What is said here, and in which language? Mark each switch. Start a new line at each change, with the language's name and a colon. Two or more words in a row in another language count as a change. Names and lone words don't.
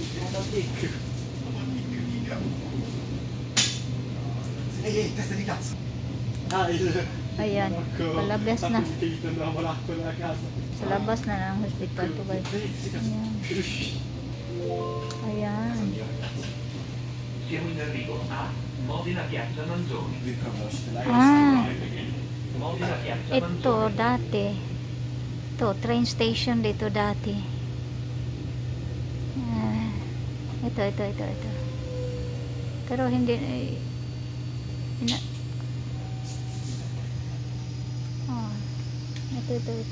Filipino: Ayan, palabas na. Sa labas na ng hospital to guys. Ayan.
Italian: Siamo in arrivo a Modena Piazza Manzoni. Modena Piazza Manzoni.
Filipino: Ito dati. Ito,
English: train station
Filipino: dito dati. Ito. Pero hindi ito.